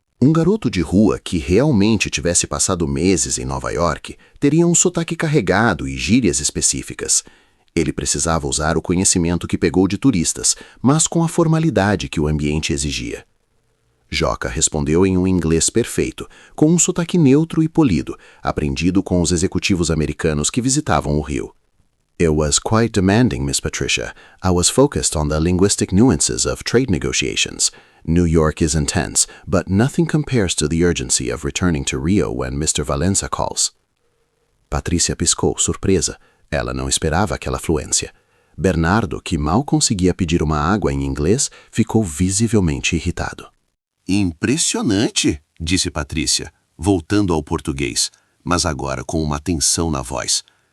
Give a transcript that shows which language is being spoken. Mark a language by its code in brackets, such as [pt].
[pt] Um garoto de rua que realmente tivesse passado meses em Nova York teria um sotaque carregado e gírias específicas. Ele precisava usar o conhecimento que pegou de turistas, mas com a formalidade que o ambiente exigia. Joca respondeu em um inglês perfeito, com um sotaque neutro e polido, aprendido com os executivos americanos que visitavam o Rio. [en] It was quite demanding, Miss Patricia. I was focused on the linguistic nuances of trade negotiations. New York is intense, but nothing compares to the urgency of returning to Rio when Mr. [pt] Valença calls. Patrícia piscou, surpresa. Ela não esperava aquela fluência. Bernardo, que mal conseguia pedir uma água em inglês, ficou visivelmente irritado. Impressionante, disse Patrícia, voltando ao português, mas agora com uma tensão na voz.